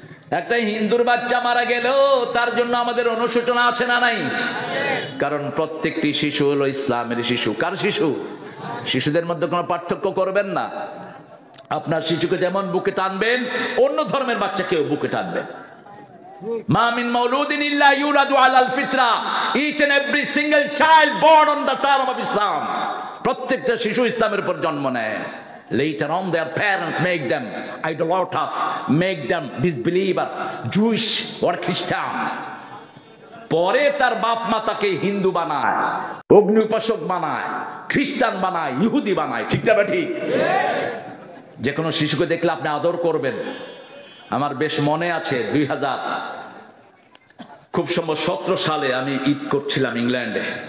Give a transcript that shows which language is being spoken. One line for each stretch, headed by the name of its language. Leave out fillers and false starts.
Bangla: একটা হিন্দুর বাচ্চা মারা গেল, তার জন্য আমাদের অনুশোচনা আছে না নাই? কারণ প্রত্যেকটি শিশু হলো ইসলামের শিশু। কার শিশু? শিশুদের মধ্যে কোনো পার্থক্য করবেন না। আপনার শিশুকে যেমন বুকে টানবেন, অন্য ধর্মের বাচ্চাকেও বুকে টানবেন।
Arabic: মা মিন মাউলুদিন ইল্লা ইউলাদু আলাল ফিতরা,
English: each and every single child born on the term of Islam.
Bangla: প্রত্যেকটা শিশু ইসলামের উপর জন্ম নেয়।
English: Later on their parents make them idolaters, make them disbeliever, Jewish or Christian.
Bangla: পরে তার বাপ মা তাকে হিন্দু বানায়, অগ্নি উপাসক বানায়, খ্রিস্টান বানায়, ইহুদি বানায়, ঠিক না ঠিক? যে কোনো শিশুকে দেখলে আপনি আদর করবেন। আমার বেশ মনে আছে 2000 খুব সম্ভব 17 সালে আমি ঈদ করছিলাম ইংল্যান্ডে।